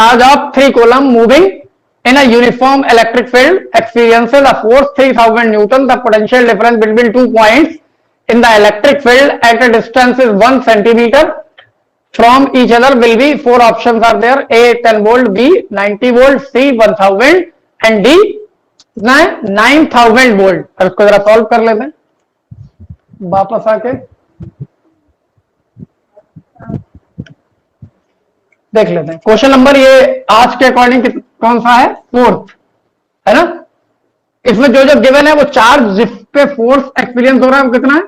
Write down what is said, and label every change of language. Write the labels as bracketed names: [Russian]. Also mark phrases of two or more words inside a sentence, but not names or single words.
[English] A charge of 3 coulomb moving in a uniform electric field experiences a force 3000 Newton. The potential difference between 2 points in the electric field at a distance is 1 centimeter from each other will be. 4 options are there: A 10 volt, B 90 volt, C 1000 and D 9000 volt. [Hindi] अब इसको जरा सॉल्व कर लेते हैं वापस आके देख लेते हैं। [English] question number [Hindi] ये आज के अकॉर्डिंग कौन सा है? 4th है ना। इसमें जो जो गिवन है वो चार्ज जिस पे [English] force experience [Hindi] हो रहा है वो कितना है?